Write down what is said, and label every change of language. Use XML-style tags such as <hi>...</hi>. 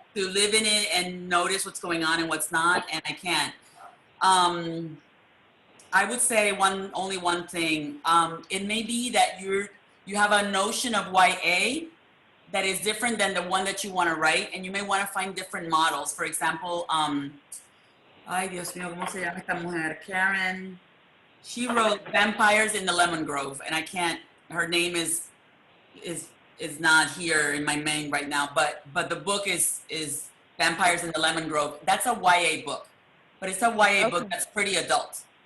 <en>to live in it and notice what's going on and what's not, and I can't. I would say only one thing. It may be that you have a notion of YA that is different than the one that you want to write, and you may want to find different models. For example,</en> <es>ay Dios mío, ¿cómo se llama esta mujer?</es> <en>Karen. She wrote Vampires in the Lemon Grove, and I can't. Her name is not here in my main right now, but the book is Vampires in the Lemon Grove. That's a YA book, but it's a YA book that's pretty adult.</en>